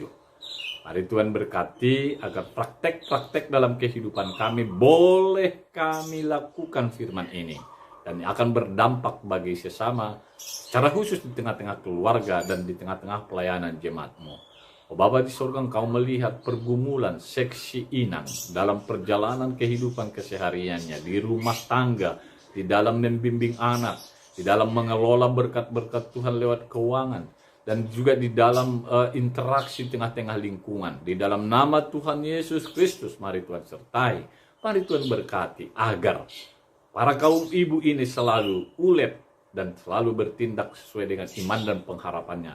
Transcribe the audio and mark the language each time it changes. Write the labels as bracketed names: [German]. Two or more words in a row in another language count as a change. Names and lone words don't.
[Indonesian] Mari Tuhan berkati agar praktek-praktek dalam kehidupan kami boleh kami lakukan firman ini. Dan akan berdampak bagi sesama secara khusus di tengah-tengah keluarga dan di tengah-tengah pelayanan jemaat-Mu. Oh Bapa di surga, Engkau melihat pergumulan seksi Inang dalam perjalanan kehidupan kesehariannya, di rumah tangga, di dalam membimbing anak, di dalam mengelola berkat-berkat Tuhan lewat keuangan, dan juga di dalam interaksi tengah-tengah lingkungan. Di dalam nama Tuhan Yesus Kristus, mari Tuhan sertai, mari Tuhan berkati agar para kaum ibu ini selalu ulep dan selalu bertindak sesuai dengan iman dan pengharapannya.